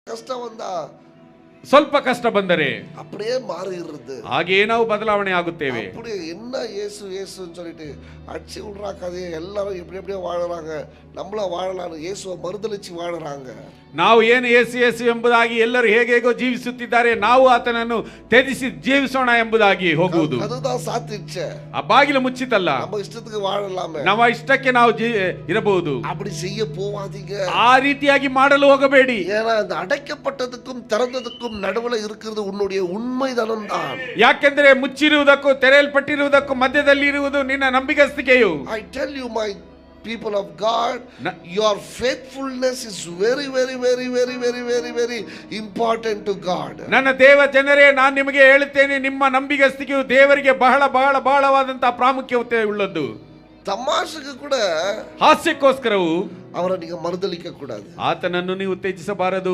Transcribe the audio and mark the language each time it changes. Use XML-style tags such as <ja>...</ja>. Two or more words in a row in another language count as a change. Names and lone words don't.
<kn>ಕಷ್ಟ ಬಂದ ಸ್ವಲ್ಪ ಕಷ್ಟ ಬಂದರೆ</kn> <ta>அப்படியே மாறிடுறது.</ta> <kn>ಹಾಗೆಯೇ ನಾವು ಬದಲಾವಣೆ ಆಗುತ್ತೇವೆ.</kn> <ta>அப்படியே என்ன இயேசு இயேசுன்னு சொல்லிட்டு அடிச்சு விடுறா கதையை எல்லாரும் எப்படி எப்படியோ வாழறாங்க. நம்மள வாழலாம்னு இயேசுவை மறுதலிச்சு வாழறாங்க.</ta> <kn>ನಾವು ಏನು ಯೇಸು ಯೇಸು ಎಂಬುದಾಗಿ ಎಲ್ಲರೂ ಹೇಗೇಗೋ ಜೀವಿಸುತ್ತಿದ್ದಾರೆ, ನಾವು ಆತನನ್ನು ತ್ಯಜಿಸಿ ಜೀವಿಸೋಣ ಎಂಬುದಾಗಿ ಹೋಗುವುದು.</kn> <ta>அதுதான் சாத்திடுச்சு.</ta> <kn>ಆ ಬಾಗಿಲು ಮುಚ್ಚಿತಲ್ಲ,</kn> <ta>நம்ம ಇಷ್ಟத்துக்கு வாழலாமே,</ta> <kn>ನಮ್ಮ ಇಷ್ಟಕ್ಕೆ ನಾವು ಇರಬಹುದು.</kn> <ta>அப்படி செய்ய போவாதீங்க.</ta> <kn>ಆ ರೀತಿಯಾಗಿ ಮಾಡಲು ಹೋಗಬೇಡಿ.</kn> <ta>ஏன்னா அந்த அடைக்கப்பட்டதுக்கும் திறந்ததுக்கும் நடுவுல இருக்கிறது உன்னுடைய உண்மைதனம் தான்.</ta> <kn>ಯಾಕೆಂದ್ರೆ ಮುಚ್ಚಿರುವುದಕ್ಕೂ ತೆರೆಯಲ್ಪಟ್ಟಿರುವುದಕ್ಕೂ ಮಧ್ಯದಲ್ಲಿ ಇರುವುದು ನಿನ್ನ ನಂಬಿಗಸ್ತಿಕೆಯು.</kn> <en>I tell you my people of God, your faithfulness is very very very very very very very important to God.</en> <kn>ನನ್ನ ದೇವ ಜನರೇ, ನಾನು ನಿಮಗೆ ಹೇಳುತ್ತೇನೆ, ನಿಮ್ಮ ನಂಬಿಗಸ್ತಿಕೆಯು ದೇವರಿಗೆ ಬಹಳ ಬಹಳ ಬಹಳವಾದಂತಹ ಪ್ರಾಮುಖ್ಯತೆ ಉಳ್ಳದ್ದು. ತಮಾಷೆಗೆ ಕೂಡ ಹಾಸ್ಯಕ್ಕೋಸ್ಕರವು ಅವರ ನೀವು ಮರುದಲಿக்க ಕೂಡದು, ಆತನನ್ನು ನೀವು ತ್ಯಜಿಸಬಾರದು.</kn>